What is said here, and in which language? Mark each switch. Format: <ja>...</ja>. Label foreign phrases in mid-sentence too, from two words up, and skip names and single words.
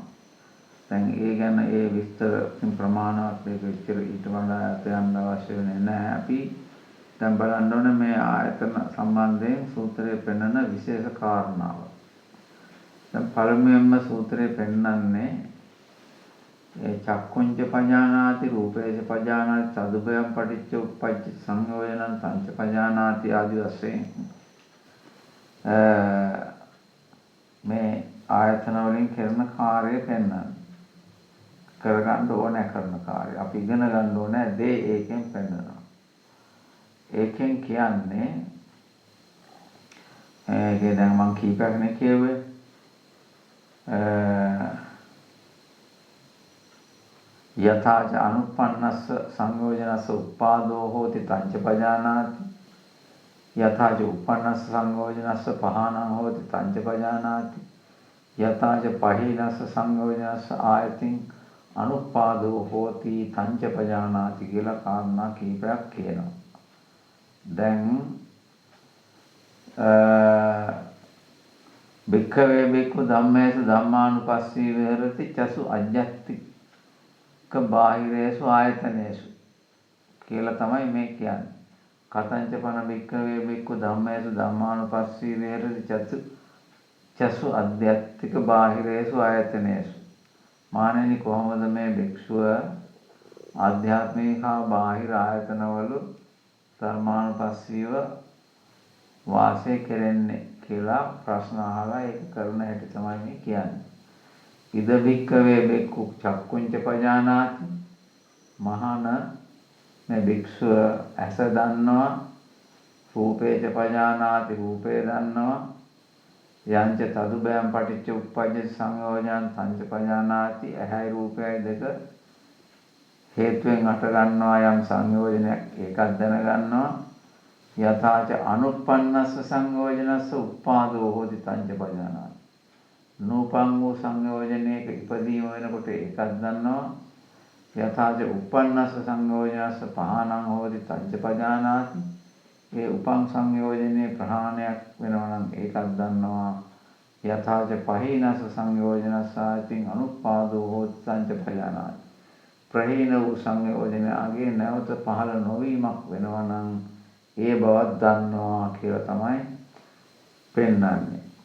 <si>දැන් ඒ ගැන ඒ විස්තර ප්‍රමාණවත් මේක විතර ඊට වඩා යන්න අවශ්‍ය වෙන්නේ නැහැ. අපි දැන් බලන්න ඕනේ මේ ආයතන සම්බන්ධයෙන් සූත්‍රයේ පෙන්වන විශේෂ කාරණාව. දැන් පළමුවෙන්ම සූත්‍රයේ පෙන්වන්නේ ඒ</si> <pi>චක්කුංච පජානාති රූපේච පජානාති තදුපයම් පටිච්ච උප්පජ්ජ සංයෝජනං තංච පජානාති</pi> <si>ආදි වශයෙන් මේ වලින් කරන කාර්යය පෙන්වන්නේ. කරගන්න ඕනේ කරන කාර්යය. අපි ඉගෙන ගන්න ඕනේ දේ ඒකෙන් පෙන්වනවා. ඒකෙන් කියන්නේ ඒකේ දැන් මම කීපයක්නේ කියුවේ.</si> <pi>යථාච අනුප්පන්නස්ස සංයෝජනස්ස උපාදෝ හෝති තංච පජානාති. යථාච උප්පන්නස්ස සංයෝජනස්ස පහානං හෝති තංච පජානාති. යථාච පහීනස්ස සංයෝජනස්ස ආයතින් අනුපාදෝ හෝති තංච පජානාති</pi> <si>කියලා කාරණා කීපයක් කියනවා.</si> <pi>දැන් භික්ඛවේ භික්ඛු ධම්මේසු ධම්මානුපස්සී විහෙරති චසු අජ්ජත්තික බාහිරේසු ආයතනේසු</pi> <si>කියලා තමයි මේ කියන්නේ.</si> <pi>කතංච පන භික්ඛවේ භික්ඛු ධම්මේසු ධම්මානුපස්සී විහෙරති චසු අධ්‍යාත්තික බාහිරේසු ආයතනේසු.</pi> <si>මානෙනි කොහොමද මේ භික්ෂුව ආධ්‍යාත්මික හා බාහිර ආයතනවල ධර්මානුපස්සීව වාසය කරන්නේ කියලා ප්‍රශ්න අහලා ඒක කරන හැටි තමයි මේ කියන්නේ.</si> <pi>ඉද භික්ඛවේ භික්ඛු චක්කුංච පජානාති.</pi> <si>මහාන මේ භික්ෂුව ඇස දන්නවා,</si> <pi>රූපේච පජානාති</pi> <si>රූපේ දන්නවා,</si> <pi>යංච තදුබයං පටිච්ච උප්පජ්ජ සංයෝජනං තංච පජානාති.</pi> <si>ඇහැයි රූපයයි දෙක හේතුවෙන් අට ගන්නවා යම් සංයෝජනයක් ඒකක් දැනගන්නවා.</si> <pi>යථාච අනුප්පන්නස්ස සංයෝජනස්ස උප්පාදෝ හෝති තංච පජානාති.</pi> <si>නූපං වූ සංයෝජනයක ඉපදීම වෙනකොට ඒකක් දන්නවා.</si> <pi>යථාච උප්පන්නස්ස සංයෝජනස්ස පහානං හෝති තංච පජානාති.</pi> <si>ඒ උපං සංයෝජනයේ ප්‍රහාණයක් වෙනවා නම් ඒකක් දන්නවා.</si> <pi>යථාච පහීනස්ස සංයෝජනස්ස ආයතින් අනුපාදෝ හෝති තංච පජානාති.</pi> <si>ප්‍රහීන වූ සංයෝජනයගේ නැවත පහළ නොවීමක් වෙනවා නම් ඒ බවත් දන්නවා කියලා තමයි පෙන්වන්නේ.</si>